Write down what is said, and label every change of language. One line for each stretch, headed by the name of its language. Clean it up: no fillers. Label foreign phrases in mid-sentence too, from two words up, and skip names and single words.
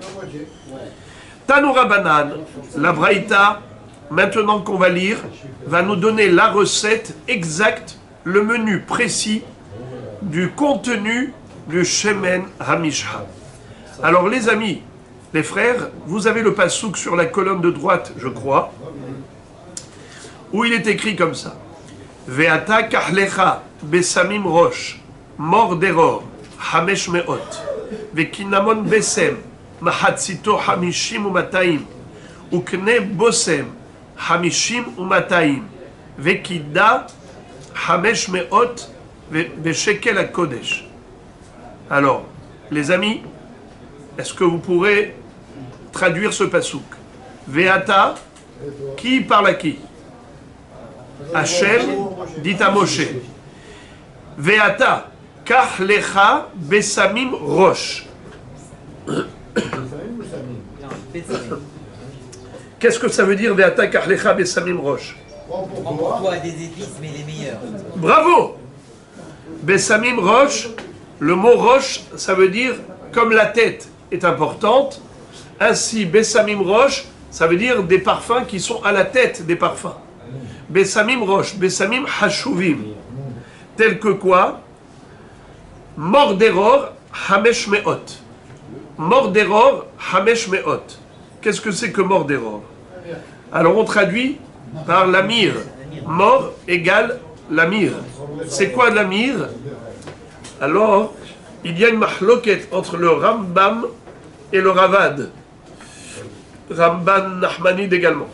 French: Tanoura Banan, la Braïta, maintenant qu'on va lire, va nous donner la recette exacte, le menu précis du contenu du
Hebrew: שמן המשחה.
French: Alors les amis, les frères, vous avez le pasouk sur la colonne de droite, je crois, où il est écrit comme ça.
Hebrew: ואתה קח לך בשמים ראש מר דרור חמש מאות, וקנמן בשם מחציתו חמשים ומאתים וקנה בשם חמשים ומאתים וקדה חמש מאות ושקל הקדש.
French: Alors, les amis, est-ce que vous pourrez traduire ce pasouk? Ve'ata, qui parle à qui? Hachem dit à Moshe.
Hebrew: ואתה קח לך בשמים ראש.
French: Qu'est-ce que ça veut dire
Hebrew: ואתה קח לך בשמים ראש?
French: Prends pour toi des épices, mais les meilleures. Bravo!
Hebrew: בשמים ראש,
French: le mot rosh, ça veut dire comme la tête est importante, ainsi
Hebrew: בשמים ראש,
French: ça veut dire des parfums qui sont à la tête des parfums.
Hebrew: בשמים ראש בשמים חשובים,
French: tel que quoi?
Hebrew: מר דרור חמש מאות. מר דרור חמש מאות.
French: Qu'est-ce que c'est que morderor? Alors on traduit par l'amir. Mor égale l'amir. C'est quoi l'amir? Alors, il y a une mahloket entre le Rambam et le Ravad. Ramban Nachmanide également.